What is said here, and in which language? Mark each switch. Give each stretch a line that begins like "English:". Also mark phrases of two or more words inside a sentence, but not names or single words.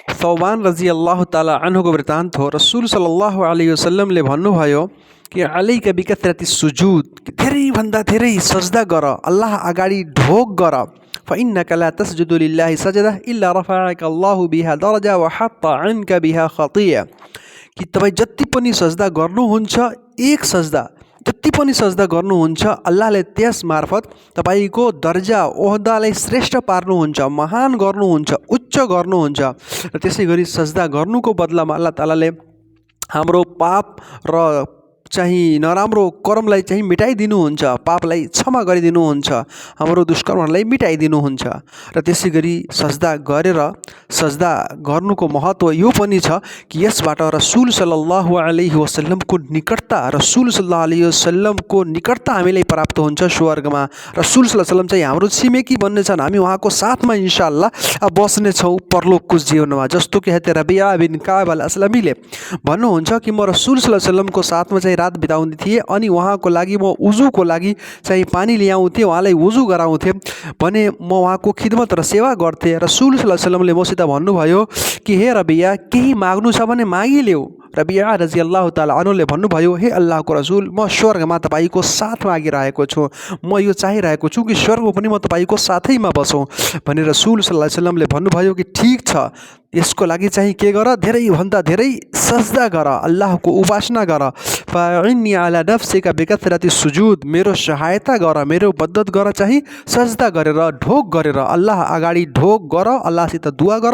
Nepali: सौबान
Arabic: رضي الله تعالى عنه
Nepali: वृत्तान्त हो। रसूल
Arabic: صلى الله عليه وسلم
Nepali: भन्नुभयो कि
Arabic: عليك بكثرة السجود,
Nepali: धेरैभन्दा धेरै सजदा गर, अल्लाह अगाडि ढोग गर।
Arabic: فإنك لا تسجد لله سجدة إلا رفعك الله بها درجة وحط عنك بها خطيئة.
Nepali: कि तपाईँ जति पनि सजदा गर्नुहुन्छ, एक सजदा जति पनि सजदा गर्नुहुन्छ, अल्लाहले त्यस मार्फत तपाईँको दर्जा ओहदालाई श्रेष्ठ पार्नुहुन्छ, महान गर्नुहुन्छ, उच्च गर्नुहुन्छ। र त्यसै गरी सजदा गर्नुको बदलामा अल्लाह तालाले हाम्रो पाप र चाहिँ नराम्रो कर्मलाई चाहिँ मिटाइदिनुहुन्छ, पापलाई क्षमा गरिदिनुहुन्छ, हाम्रो दुष्कर्महरूलाई मिटाइदिनुहुन्छ। र त्यसै गरी सजदा गरेर सजदा गर्नुको महत्त्व यो पनि छ कि यसबाट रसूल
Arabic: صلى الله عليه وسلم
Nepali: निकटता, रसूल
Arabic: صلى الله عليه وسلم
Nepali: निकटता हामीलाई प्राप्त हुन्छ स्वर्गमा। रसूल
Arabic: صلى الله عليه وسلم
Nepali: चाहिँ हाम्रो छिमेकी बन्नेछन्, हामी उहाँको साथमा
Arabic: إن شاء الله
Nepali: बस्नेछौँ परलोकको जीवनमा। जस्तो कि हजरत रबिया बिन काब अल अस्लमीले भन्नुहुन्छ कि म रसूल
Arabic: صلى الله عليه وسلم
Nepali: साथमा चाहिँ रात बिताउँदै थिएँ अनि उहाँको लागि म उजुको लागि चाहिँ पानी ल्याउँथेँ, उहाँलाई उजु गराउँथेँ भने म उहाँको खिदमत र सेवा गर्थेँ। रसूल
Arabic: صلى الله عليه وسلم
Nepali: मसित भन्नुभयो कि हे रबिया, केही माग्नु छ भने मागिलेऊ। रबिया
Arabic: رضي الله تعالى عنه
Nepali: भन्नुभयो, हे अल्लाहको रसूल, म स्वर्गमा तपाईँको साथ मागिरहेको छु, म यो चाहिरहेको छु कि स्वर्गमा पनि म तपाईँको साथैमा बसौँ भने रसूल
Arabic: صلى الله عليه وسلم
Nepali: भन्नुभयो कि ठिक छ, यसको लागि चाहिँ के गर, धेरैभन्दा धेरै सजदा गर, अल्लाहको उपासना गर।
Arabic: فإني على نفسك بكثرة السجود,
Nepali: मेरो सहायता गर, मेरो मद्दत गर चाहिँ सजदा गरेर, ढोग गरेर, अल्लाह अगाडि ढोग गर, अल्लाहसित दुआ गर।